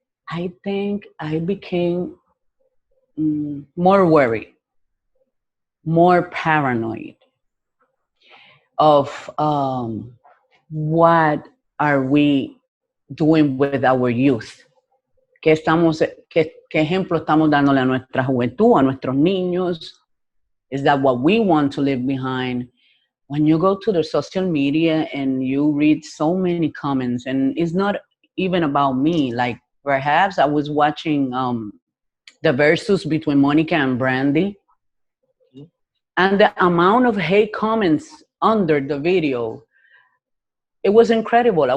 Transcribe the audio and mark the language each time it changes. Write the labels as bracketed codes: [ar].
[en] I think I became more worried, more paranoid of what are we doing with our youth. [es] ¿Qué ejemplo estamos dándole a nuestra juventud, a nuestros niños? [en] Is that what we want to leave behind? When you go to the social media and you read so many comments, and it's not even about me, like perhaps I was watching the versus between Monica and Brandy, and the amount of hate comments under the video, it was incredible.